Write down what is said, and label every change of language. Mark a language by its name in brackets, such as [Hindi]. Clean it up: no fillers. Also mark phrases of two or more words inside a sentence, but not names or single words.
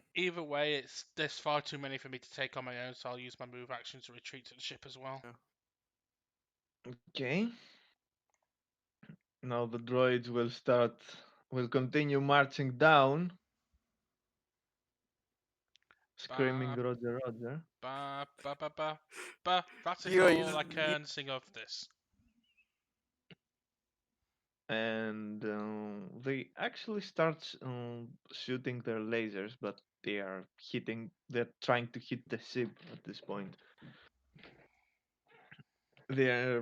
[English] Either way, there's far too many for me to take on my own, so I'll use my move action to retreat to the ship as well. Okay. Now the droids will continue marching down, screaming Ba, Roger, Roger. ba, ba, ba, ba, ba. That is You, all I you, can sing of this. And they actually start shooting their lasers, but they're trying to hit the ship at this point. They're